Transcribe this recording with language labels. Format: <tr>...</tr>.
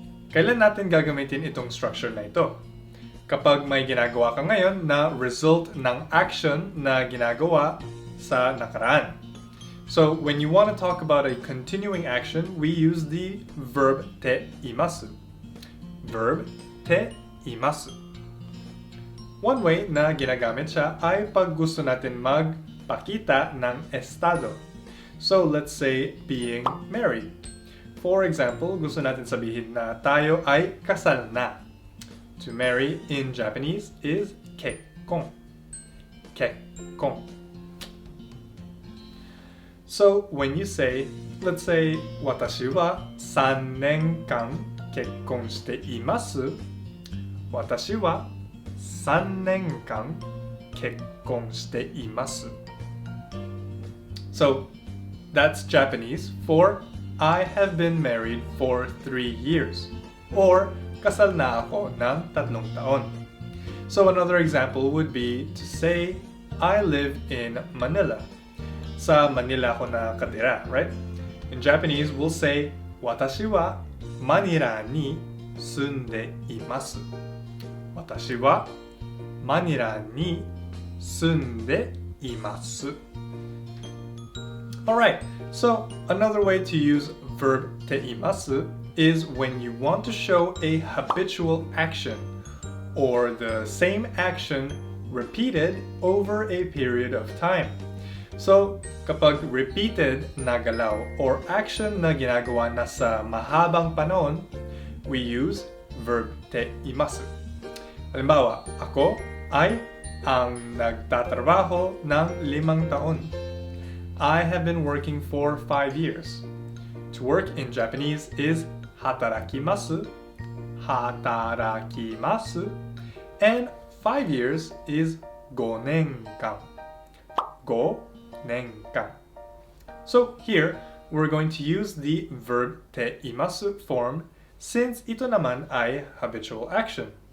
<tl>Kailan natin gagamitin itong structure na ito? Kapag may ginagawa ka ngayon na result ng action na ginagawa sa nakaraan.</tl> <en>So when you want to talk about a continuing action, we use the verb teimasu. Verb teimasu.</en> <tl>One way na ginagamit siya ay pag gusto natin magpakita ng estado. So let's say being married. For example, gusto natin sabihin na tayo ay kasal na.</tl> <en>To marry in Japanese is kekkon. Kekkon. So when you say, let's say, 私は3年間結婚しています。</en> <ja>私は3年間結婚しています。</ja> <en>So that's Japanese for I have been married for 3 years. Or kasal na ako ng 3 taon. So another example would be to say I live in Manila.</en> <tl>Sa Manila ako nakatira, right?</tl> <en>In Japanese, we'll say 私はマニラに住んでいます。</en> <ja>私はマニラに住んでいます。</ja> <en>Alright, so another way to use verb teimasu is when you want to show a habitual action or the same action repeated over a period of time.</en> <tl>So, kapag repeated na galaw or action na ginagawa na sa mahabang panahon, we use verb teimasu. Halimbawa, ako ay ang nagtatrabaho ng 5 taon.</tl> <en>I have been working for 5 years. To work in Japanese is hatarakimasu, hatarakimasu, and 5 years is 5 nenkan. 5 nenkan. So here, we're going to use the verb teimasu form since ito naman ay habitual action.</en>